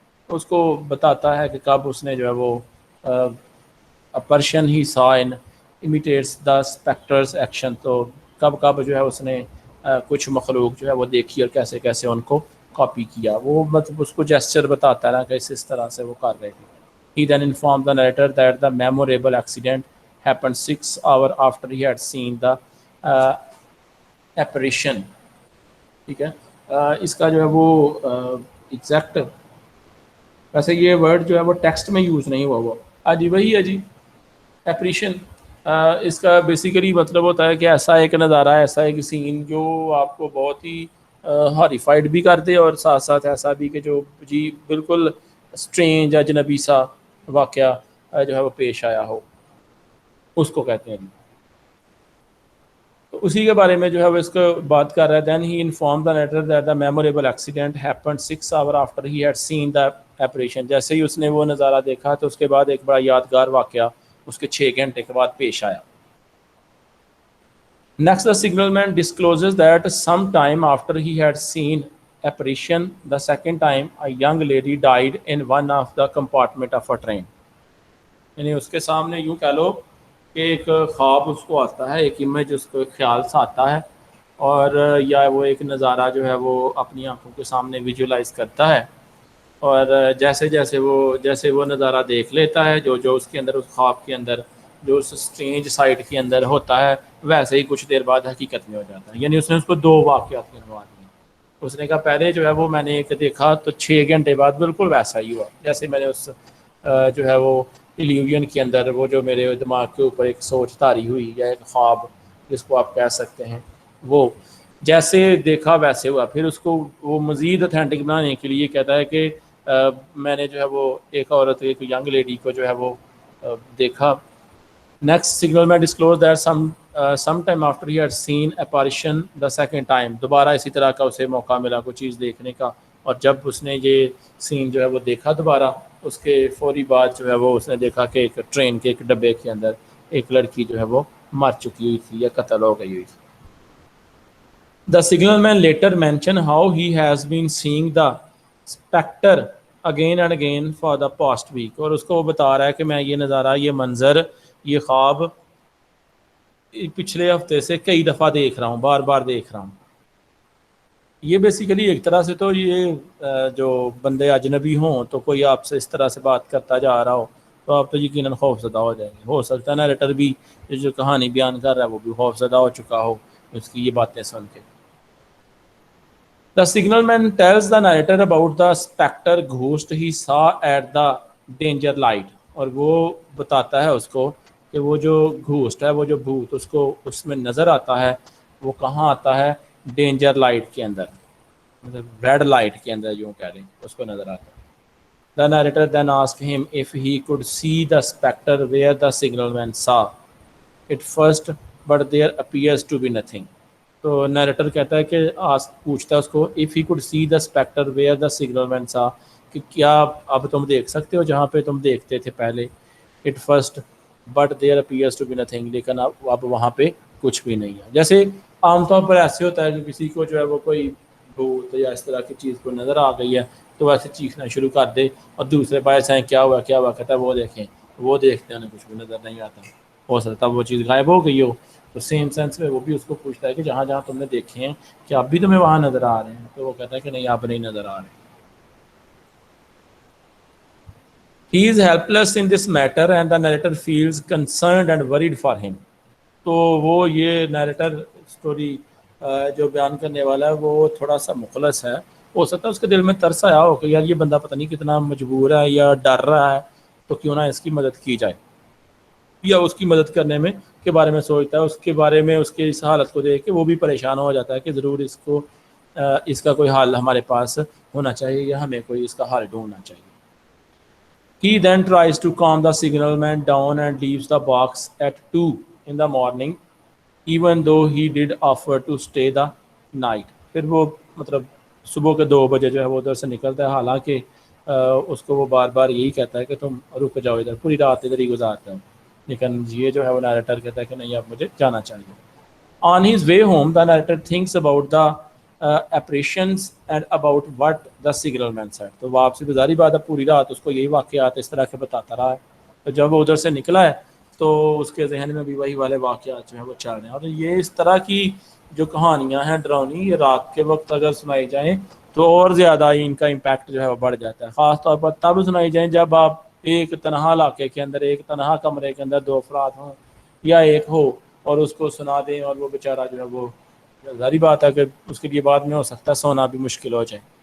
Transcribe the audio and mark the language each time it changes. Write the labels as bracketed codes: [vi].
[ur] اس کو بتاتا ہے کہ کب اس نے جو ہے وہ [en] apparition he saw and imitates the specter's action. [ur] تو کب جو ہے اس نے کچھ مخلوق جو ہے وہ دیکھی اور کیسے کیسے ان کو کاپی کیا. وہ مطلب اس کو جیسچر بتاتا ہے نا کہ اس طرح سے وہ کر رہے تھے. [en] He then informed the narrator that the memorable accident happened 6 hours after he had seen the apparition. [ur] ٹھیک ہے, اس کا جو ہے وہ ایگزیکٹ ویسے یہ ورڈ جو ہے وہ ٹیکسٹ میں یوز نہیں ہوا ہوا جی وہی ہے جی ایپریشن. اس کا بیسیکلی مطلب ہوتا ہے کہ ایسا ایک نظارہ, ایسا ایک سین جو آپ کو بہت ہی ہاریفائڈ بھی کر دے اور ساتھ ساتھ ایسا بھی کہ جو جی بالکل اسٹرینج اجنبی سا واقعہ جو ہے وہ پیش آیا ہو, اس کو کہتے ہیں. تو اسی کے بارے میں جو ہے وہ اس کو بات کر رہا ہے. [en] Then he inform the narrator that the memorable accident happened 6 hours after he had seen the apparition. [ur] جیسے ہی اس نے وہ نظارہ دیکھا تو اس کے بعد ایک بڑا یادگار واقعہ اس کے 6 گھنٹے کے بعد پیش آیا. [en] Next, the signalman discloses that some time after he had seen apparition the second time, a young lady died in one of the compartment of a train. [ur] یعنی اس کے سامنے یوں کہہ لو کہ ایک خواب اس کو آتا ہے, ایک امیج اس کو خیال سے آتا ہے, اور یا وہ ایک نظارہ جو ہے وہ اپنی آنکھوں کے سامنے ویژولائز کرتا ہے, اور جیسے وہ نظارہ دیکھ لیتا ہے جو اس کے اندر اس خواب کے اندر جو اس اسٹرینج سائٹ کے اندر ہوتا ہے ویسے ہی کچھ دیر بعد حقیقت میں ہو جاتا ہے. یعنی اس نے اس کو 2 واقعات گنوا دیے. اس نے کہا پہلے جو ہے وہ میں نے ایک دیکھا تو 6 گھنٹے بعد بالکل ویسا ہی ہوا جیسے میں نے اس جو ہے وہ ایلیوژن کے اندر وہ جو میرے دماغ کے اوپر ایک سوچ طاری ہوئی یا ایک خواب جس کو آپ کہہ سکتے ہیں وہ جیسے دیکھا ویسے ہوا. پھر اس کو وہ مزید اتھینٹک بنانے کے لیے کہتا ہے کہ میں نے جو ہے وہ ایک عورت ایک ینگ لیڈی کو جو ہے وہ دیکھا. [en] Next, signalman disclosed that some time after he had seen apparition the second time. [ur] دوبارہ اسی طرح کا اسے موقع ملا کوئی چیز دیکھنے کا, اور جب اس نے یہ سین جو ہے وہ دیکھا دوبارہ اس کے فوری بعد جو ہے وہ اس نے دیکھا کہ ایک ٹرین کے ایک ڈبے کے اندر ایک لڑکی جو ہے وہ مر چکی ہوئی تھی یا قتل ہو گئی ہوئی تھی. [en] The signalman later mentioned how he has been seeing the spectre again and again for the past week. [ur] اور اس کو وہ بتا رہا ہے کہ میں یہ نظارہ, یہ منظر, یہ خواب پچھلے ہفتے سے کئی دفعہ دیکھ رہا ہوں, بار بار دیکھ رہا ہوں. یہ بیسیکلی ایک طرح سے تو یہ جو بندے اجنبی ہوں تو کوئی آپ سے اس طرح سے بات کرتا جا رہا ہو تو آپ تو یقیناً خوف زدہ ہو جائیں گے. ہو سکتا ہے نیریٹر بھی جو کہانی بیان کر رہا ہے وہ بھی خوف زدہ ہو چکا ہو اس کی یہ باتیں سن کے. [en] The signalman tells the narrator about the spectre ghost he saw at the danger light. [ur] اور وہ بتاتا ہے اس کو کہ وہ جو گھوسٹ ہے, وہ جو بھوت اس کو اس میں نظر آتا ہے, وہ کہاں آتا ہے, ڈینجر لائٹ کے اندر, مطلب ریڈ لائٹ کے اندر یوں کہہ لیں اس کو نظر آتا ہے. [en] The narrator then asked him if he could see the spectre where the signalman saw it first, but there appears to be nothing. [ur] تو نیریٹر کہتا ہے کہ پوچھتا ہے اس کو [en] if he could see the spectre where the signalman saw, [ur] کہ کیا اب تم دیکھ سکتے ہو جہاں پہ تم دیکھتے تھے پہلے, [en] it first but there appears to be nothing, [ur] لیکن اب وہاں پہ کچھ بھی نہیں ہے. جیسے عام طور پر ایسے ہوتا ہے کہ کسی کو جو ہے وہ کوئی بھوت یا اس طرح کی چیز کو نظر آ گئی ہے تو ویسے چیخنا شروع کر دے اور دوسرے پاس ہیں کیا ہوا کہتا ہے وہ دیکھیں, وہ دیکھتے ہیں کچھ بھی نظر نہیں آتا, ہو سکتا ہے وہ چیز غائب ہو گئی ہو. تو سیم سینس میں وہ بھی اس کو پوچھتا ہے کہ جہاں جہاں تم نے دیکھے ہیں کہ اب بھی تمہیں وہاں نظر آ رہے ہیں, تو وہ کہتا ہے کہ نہیں اب نہیں نظر آ رہے. [en] He is helpless in this matter and the narrator feels concerned and worried for him. [ur] تو وہ یہ نیریٹر اسٹوری جو بیان کرنے والا ہے وہ تھوڑا سا مخلص ہے ہو سکتا ہے اس کے دل میں ترس آیا ہو کہ یار یہ بندہ پتہ نہیں کتنا مجبور ہے یا ڈر رہا ہے، تو کیوں نہ اس کی مدد کی جائے، یا اس کی مدد کرنے میں کے بارے میں سوچتا ہے، اس کے بارے میں اس کی اس حالت کو دیکھ کے وہ بھی پریشان ہو جاتا ہے کہ ضرور اس کا کوئی حل ہمارے پاس ہونا چاہیے یا ہمیں کوئی اس کا حل ڈھونڈنا چاہیے. [en] He then tries to calm the signalman down and leaves the box at 2 in the morning, even though he did offer to stay the night. [ur] پھر وہ مطلب صبح کے 2 بجے جو ہے وہ ادھر سے نکلتا ہے، حالانکہ اس کو وہ بار بار یہی کہتا ہے کہ تم رک جاؤ، ادھر پوری رات ادھر ہی گزارتا ہوں، لیکن یہ جو ہے وہ نیریٹر کہتا ہے کہ نہیں اب مجھے جانا چاہیے. [en] On his way home, the narrator thinks about the apparitions and about what the signalman said. [ur] تو واپسی گزاری بات ہے، پوری رات اس کو یہی واقعات اس طرح کے بتاتا رہا ہے، تو جب وہ ادھر سے نکلا ہے تو اس کے ذہن میں بھی وہی والے واقعات جو ہیں وہ چل رہے ہیں. اور یہ اس طرح کی جو کہانیاں ہیں ڈراؤنی، یہ رات کے وقت اگر سنائی جائیں تو اور زیادہ ان کا امپیکٹ جو ہے وہ بڑھ جاتا ہے، خاص طور پر تب سنائی جائیں جب آپ ایک تنہا علاقے کے اندر، ایک تنہا کمرے کے اندر 2 افراد ہوں یا ایک ہو اور اس کو سنا دیں اور وہ بیچارہ جو ہے وہ، ظاہری بات ہے کہ اس کے لیے بعد میں ہو سکتا ہے سونا بھی مشکل ہو جائے.